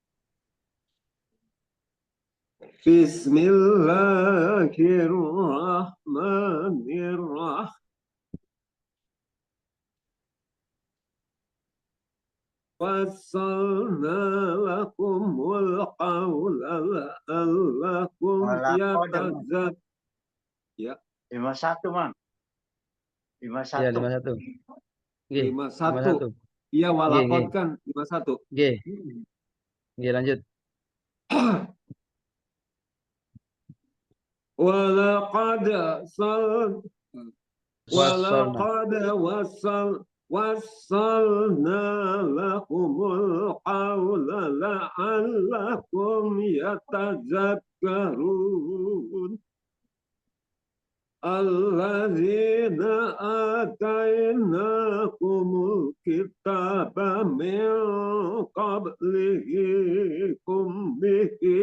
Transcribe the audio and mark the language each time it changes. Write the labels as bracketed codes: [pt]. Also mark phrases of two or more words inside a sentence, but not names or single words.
[ar] بسم الله الرحمن الرحيم وصلنا لكم القول لعلكم يتذكرون. [jv] Ya, 51, Mang. Ya 51. 51. Nggih, 51. 51. Iya, Nggih, [ar] walakot [jv] nggih. kan 51. Nggih, nggih lanjut. [ar] ولقد صل Wassalna. وصلنا لكم القول لعلكم يتذكرون الذين آتيناكم الكتاب من قبله هم به